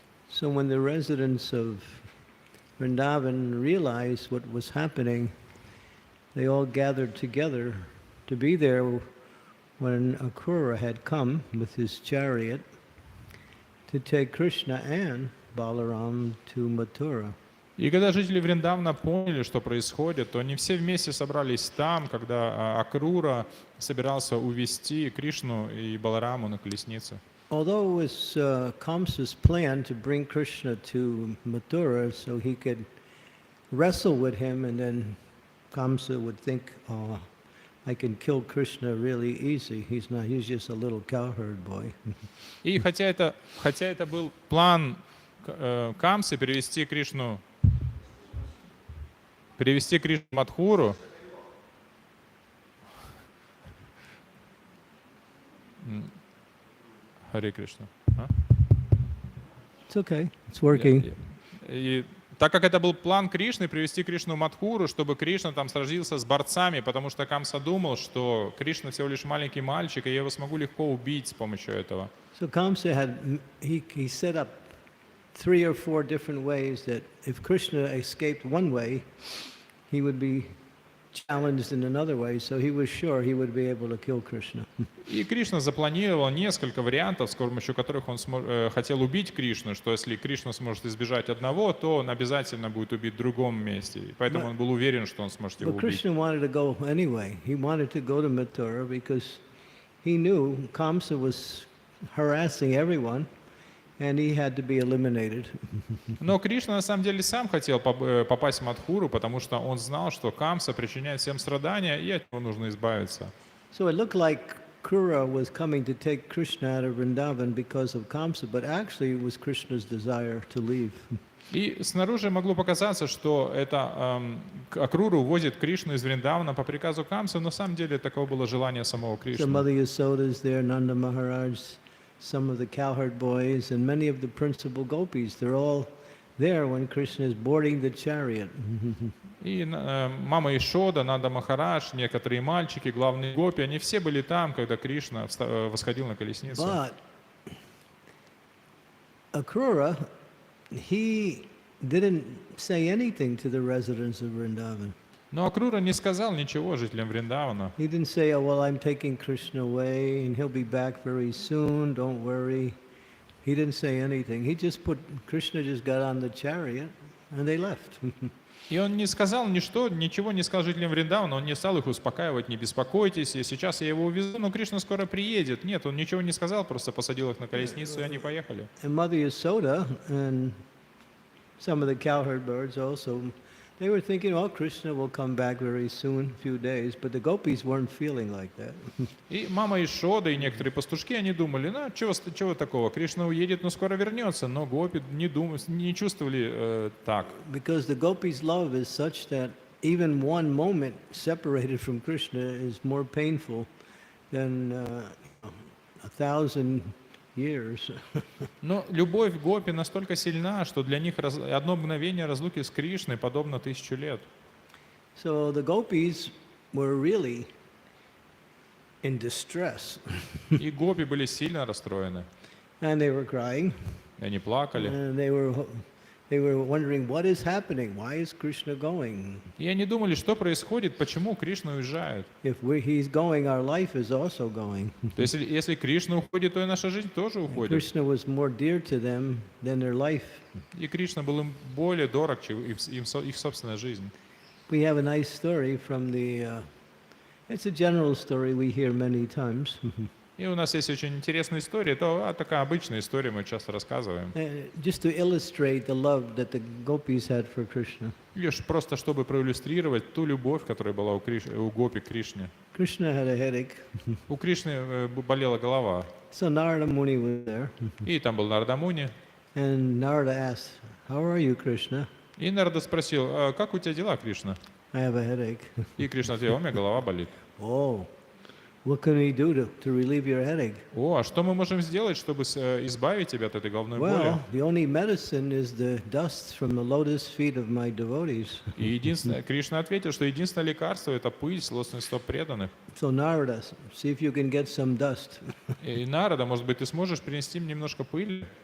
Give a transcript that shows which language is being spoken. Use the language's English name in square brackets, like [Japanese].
[English] So when the residents of Vrindavan realized what was happening, they all gathered together to be there when Akrura had come with his chariot to take Krishna and Balaram to Mathura. [Russian] И когда жители Вриндавана поняли, что происходит, то они все вместе собрались там, когда Акрура собирался увести Кришну и Балараму на колеснице. [English] Although it was Kamsa's plan to bring Krishna to Mathura so he could wrestle with him, and then Kamsa would think, oh, I can kill Krishna really easy. He's just a little cowherd boy. [Russian] И хотя это был план Камсы перевести Кришну в Мадхуру, Харе Кришна. [English] It's okay, it's working. [Russian] И так как это был план Кришны, привести Кришну в Мадхуру, чтобы Кришна там сразился с борцами, потому что Камса думал, что Кришна всего лишь маленький мальчик, и я его смогу легко убить с помощью этого. [English] So Kamsa he set up 3 or 4 different ways that if Krishna escaped one way, he would be challenged in another way, so he was sure he would be able to kill Krishna. [Russian] И Кришна запланировал несколько вариантов, с помощью которых он хотел убить Кришну, что если Кришна сможет избежать одного, то он обязательно будет убит в другом месте. И поэтому он был уверен, что он сможет его убить. [English] But [Russian] убить. [English] Krishna wanted to go anyway. He wanted to go to Mathura because he knew Kamsa was harassing everyone. And he had to be eliminated. [Russian] Но Кришна на самом деле сам хотел попасть в Мадхуру, потому что он знал, что Камса причиняет всем страдания, и от него нужно избавиться. [English] So it looked like Krura was coming to take Krishna out of Vrindavan because of Kamsa, but actually it was Krishna's desire to leave. [Russian] И снаружи могло показаться, что это Акрура увозит Кришну из Вриндавана по приказу Камса, но на самом деле таково было желание самого Кришны. [English] So Mother Yasoda is there, Nanda Maharaj, some of the cowherd boys, and many of the principal gopis. They're all there when Krishna is boarding the chariot. [Russian] И мама Ишода, Нанда Махарадж, некоторые мальчики, главные гопи, они все были там, когда Кришна восходил на колесницу. [English] But Akrura, he didn't say anything to the residents of Vrindavan. [Russian] Но Акрура не сказал ничего жителям Вриндавана. [English] He didn't say, oh, well, I'm taking Krishna away and he'll be back very soon, don't worry. He didn't say anything. He just Krishna just got on the chariot and they left. [Russian] И он не сказал ничего не сказал жителям Вриндавана, он не стал их успокаивать, не беспокойтесь, сейчас я его увезу, но Кришна скоро приедет. Нет, он ничего не сказал, просто посадил их на колесницу, и они поехали. [English] And Mother Yasoda and some of the cowherd birds also, they were thinking, oh, Krishna will come back very soon, a few days, but the gopis weren't feeling like that. [Russian] И мама Ишода и некоторые пастушки, они думали, ну, чего такого, Кришна уедет, но скоро вернется, но гопи не чувствовали так. [English] Because the gopis' love is such that even one moment separated from Krishna is more painful than 1,000 years. [Russian] Но любовь гопи настолько сильна, что для них одно мгновение разлуки с Кришной подобно 1000 лет. [English] So the gopis were really in distress. [Russian] И гопи были сильно расстроены. [English] And they were crying. [Russian] И они плакали. [English] And they were wondering what is happening. Why is Krishna going? [Russian] И они думали, что происходит, почему Кришна уезжает. [English] If he's going, our life is also going. [Russian] То есть, если Кришна уходит, то и наша жизнь тоже уходит. [English] Krishna was more dear to them than their life. [Russian] И Кришна был им более дорог, чем их собственная жизнь. [English] We have a nice story from it's a general story we hear many times. [Russian] И у нас есть очень интересная история, это такая обычная история, мы часто рассказываем. [English] Just to illustrate the love that the gopis had for Krishna. [Russian] Лишь просто чтобы проиллюстрировать ту любовь, которая была у гопи к Кришне. [English] Krishna had a headache. [Russian] У Кришны болела голова. [English] So Narada Muni was there. [Russian] И там был Нарада Муни. [English] And Narada asked, "How are you, Krishna?" [Russian] И Нарада спросил: «А как у тебя дела, Кришна?» [English] "I have a headache." [Russian] И Кришна ответил: «У меня голова болит». [English] "Oh, what can we do to relieve your headache?" [Russian] О, а что мы можем сделать, чтобы избавить тебя от этой головной боли? [English] Well, the only medicine is the dust from the lotus feet of my devotees. [Russian] И единственное, Кришна ответил, что единственное лекарство — это пыль с лотосных стоп преданных. [English] So Narada, see if you can get some dust. [Russian] И Нарада, может быть, ты сможешь принести мне немножко пыли?